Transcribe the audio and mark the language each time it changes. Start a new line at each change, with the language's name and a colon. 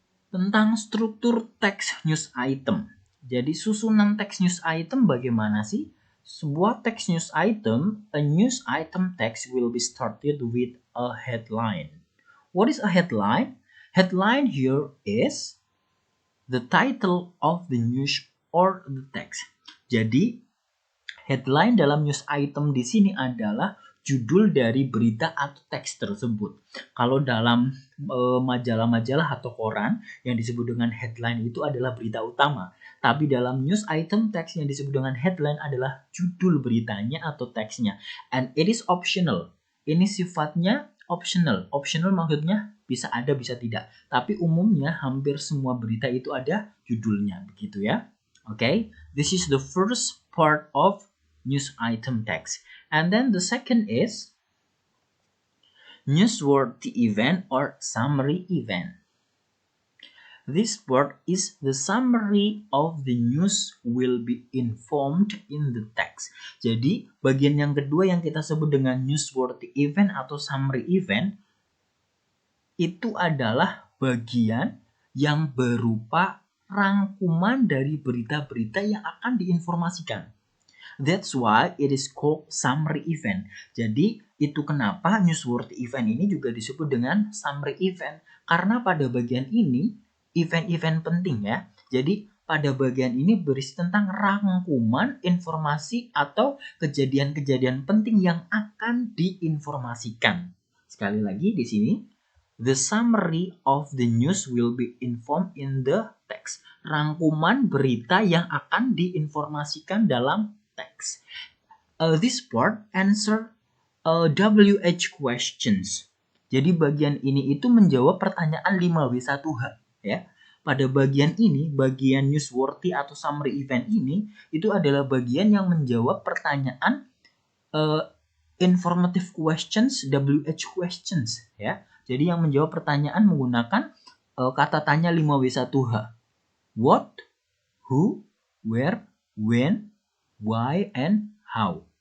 Indonesian: Tentang struktur teks news item. Jadi susunan teks news item bagaimana sih? Sebuah teks
English: news item, a news item text will be started with a headline. What is a headline? Headline here is the title of the news or the text.
Indonesian: Jadi headline dalam news item di sini adalah judul dari berita atau teks tersebut. Kalau dalam majalah-majalah atau koran yang disebut dengan headline itu adalah berita utama. Tapi dalam news item teks yang disebut dengan headline adalah judul beritanya atau teksnya.
English: And it is optional.
Indonesian: Ini sifatnya optional. Optional maksudnya bisa ada, bisa tidak. Tapi umumnya hampir semua berita itu ada judulnya, begitu ya.
English: Okay, this is the first part of news item text. And then the second is newsworthy event or summary event. This part is the summary of the news will be informed in the text.
Indonesian: Jadi bagian yang kedua yang kita sebut dengan newsworthy event atau summary event itu adalah bagian yang berupa rangkuman dari berita-berita yang akan diinformasikan.
English: That's why it is called summary event.
Indonesian: Jadi itu kenapa newsworthy event ini juga disebut dengan summary event. Karena pada bagian ini event-event penting ya. Jadi pada bagian ini berisi tentang rangkuman informasi atau kejadian-kejadian penting yang akan diinformasikan. Sekali lagi di sini,
English: the summary of the news will be informed in the text.
Indonesian: Rangkuman berita yang akan diinformasikan dalam text.
English: This part answer WH questions.
Indonesian: Jadi bagian ini itu menjawab pertanyaan 5W1H ya. Pada bagian ini, bagian newsworthy atau summary event ini itu adalah bagian yang menjawab pertanyaan
English: informative questions,
Indonesian: WH questions ya. Jadi yang menjawab pertanyaan menggunakan kata tanya 5W1H.
English: What, who, where, when, why, and how.